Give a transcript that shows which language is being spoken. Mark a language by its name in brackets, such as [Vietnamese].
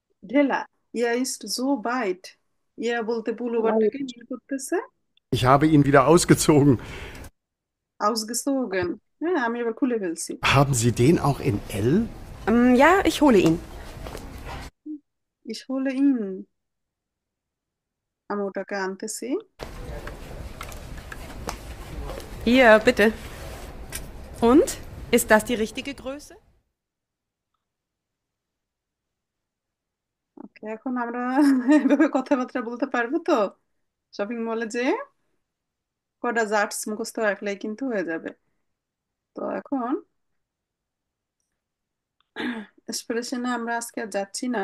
[Bangla] ঢেলা। ইয়া ইস so byte, ইয়া বলতে পুলোভারটাকে মিন করতেছে [German] Ich habe ihn wieder ausgezogen. [Bangla] Ausgezogen. হ্যাঁ, আমি এবার খুলে ফেলছি। [German] Haben Sie den auch in L? Ja, ich hole ihn. Ich hole ihn. [Bangla] আমি ওটাকে আনতেছি। [German] Hier, bitte. Und? Ist das die richtige Größe? [Bangla] ওকে, এখন আমরা এভাবে কথাবার্তা বলতে পারবো তো? শপিং মলে যে কটা জার্টস মুখস্থ রাখলেই কিন্তু হয়ে যাবে। তো এখন এক্সপ্রেশনে আমরা আজকে আর যাচ্ছি না।